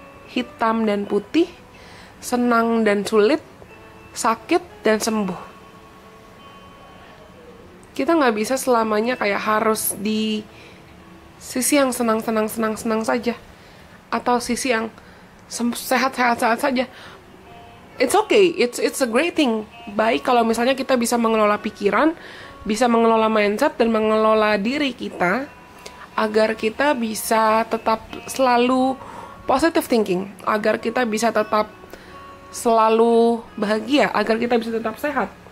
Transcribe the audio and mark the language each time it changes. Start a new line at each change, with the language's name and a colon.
Indonesian: hitam dan putih, senang dan sulit, sakit dan sembuh. Kita nggak bisa selamanya kayak harus di sisi yang senang saja, atau sisi yang sehat saja.
English: It's okay, it's a great thing.
Indonesian: Baik kalau misalnya kita bisa mengelola pikiran, bisa mengelola mindset, dan mengelola diri kita agar kita bisa tetap selalu positive thinking, agar kita bisa tetap selalu bahagia, agar kita bisa tetap sehat.